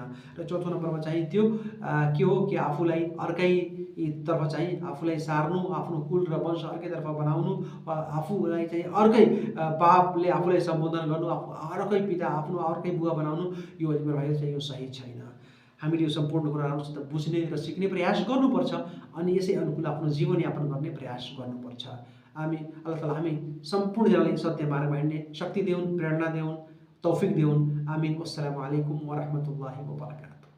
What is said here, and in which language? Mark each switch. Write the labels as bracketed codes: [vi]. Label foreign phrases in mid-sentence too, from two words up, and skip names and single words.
[ne] र चौथो नम्बरमा चाहिँ त्यो के हो कि आफूलाई अर्कैतर्फ चाहिँ आफूलाई सार्नु, आफ्नो कुल र वंश अर्कैतर्फ बनाउनु वा आफूलाई चाहिँ अर्कै बापले आफूलाई सम्बोधन गर्नु, अर्कै पिता आफ्नो अर्कै बुवा बनाउनु, यो मेरो भाइ चाहिँ यो सही छैन। हामीले यो सम्पूर्ण कुराहरूसित बुझ्ने र सिक्ने प्रयास गर्नुपर्छ अनि यसै अनुकूल आफ्नो जीवनयापन गर्ने प्रयास गर्नुपर्छ। [ar] الله تعالى [ne] हामी सम्पूर्णजनालाई सत्य मार्गमा हिँड्ने शक्ति देऊन्, प्रेरणा देऊन्, तौफिक देऊन्। आमीन। [ar] السلام عليكم ورحمة الله وبركاته.